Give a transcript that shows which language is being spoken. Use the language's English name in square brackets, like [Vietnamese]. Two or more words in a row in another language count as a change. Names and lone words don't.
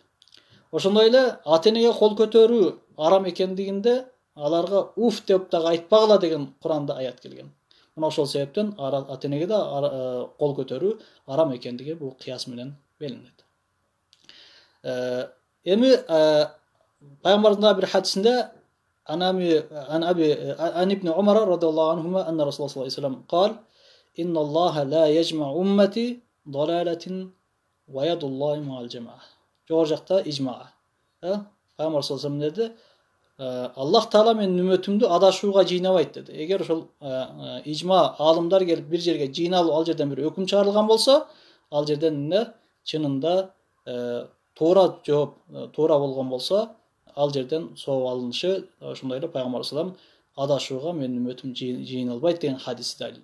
[Kyrgyz] Ошондой эле ата-энеге кол көтөрүү арам экендигинде аларга уф деп дагы айтпагыла деген Куранда аят келген. Мына ошол себептен ата-энеге да кол көтөрүү арам экендиги бул кыяс менен белгиленет. Эми пайгамбардын бир хадисинде [Arabic] عن ابن عمر رضي الله عنهما أن رسول الله صلى الله عليه وسلم قال إن الله لا يجمع أمتي ضلالة ويد الله مع الجماعة. [Kyrgyz] Жогоржакта ижма. Пайгамбар [Arabic] صلى الله عليه وسلم [Kyrgyz] dedi, Аллах Таала менин үмөтүмдү адашууга жыйнабайт деди. Эгер ошол ижма алымдар келип бир жерге жыйналып, ал жерден бир өкүм чыгарылган болсо, ал жерден чынында туура болгон болсо, ал жерден сооп алынышы, ошондой эле пайгамбар [Arabic] صلى الله عليه وسلم [Kyrgyz] адашууга менин үмөтүм жыйналбайт деген хадиси далил.